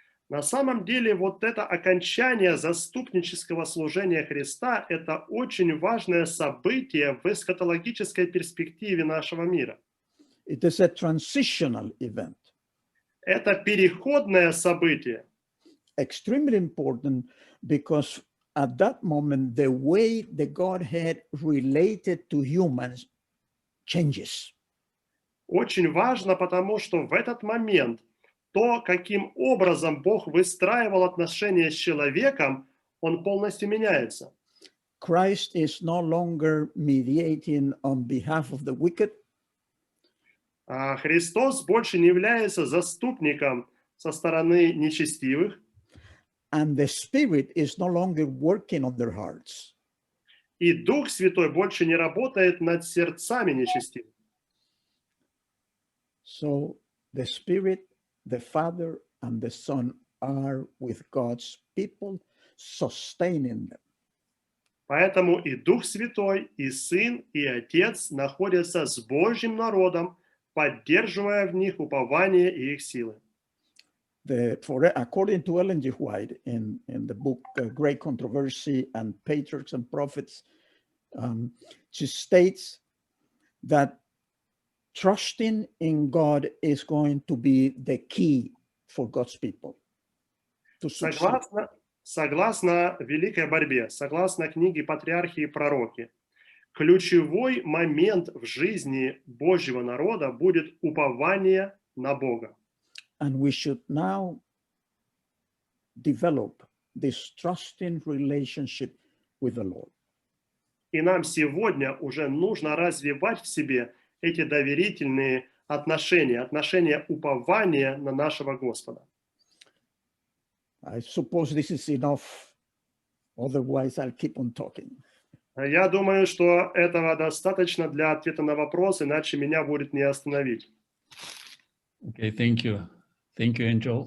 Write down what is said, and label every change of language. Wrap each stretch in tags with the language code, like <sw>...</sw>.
<ru>На самом деле, вот это окончание заступнического служения Христа – это очень важное событие в эсхатологической перспективе нашего мира.</ru> <en>It is a transitional event.</en> <ru>Это переходное событие.</ru> <en>Extremely important because at that moment, the way the Godhead related to humans changes.</en> <ru>Очень важно, потому что в этот момент то, каким образом Бог выстраивал отношения с человеком, он полностью меняется.</ru> <en>Christ is no longer mediating on behalf of the wicked.</en> <ru>Христос больше не является заступником со стороны нечестивых.</ru> <en>And the Spirit is no longer working on their hearts.</en> <ru>И Дух Святой больше не работает над сердцами нечестивых.</ru> <en>So the Spirit, the Father, and the Son are with God's people, sustaining them.</en> <ru>Поэтому и Дух Святой, и Сын, и Отец находятся с Божьим народом, поддерживая в них упование и их силы.</ru> <en>According to Ellen G. White in the book Great Controversy and Patriarchs and Prophets, she states that trusting in God is going to be the key for God's people.</en> <ru>Согласно Великой борьбе, согласно книге «Патриархи и пророки», ключевой момент в жизни Божьего народа будет упование на Бога.</ru> <en>And we should now develop this trusting relationship with the Lord.</en> <ru>И нам сегодня уже нужно развивать в себе эти доверительные отношения, отношения упования на нашего Господа.</ru> <en>I suppose this is enough. Otherwise, I'll keep on talking.</en> <ru>Я думаю, что этого достаточно для ответа на вопрос, иначе меня будет не остановить.</ru> <en>Okay, thank you. Thank you, Angel.</en>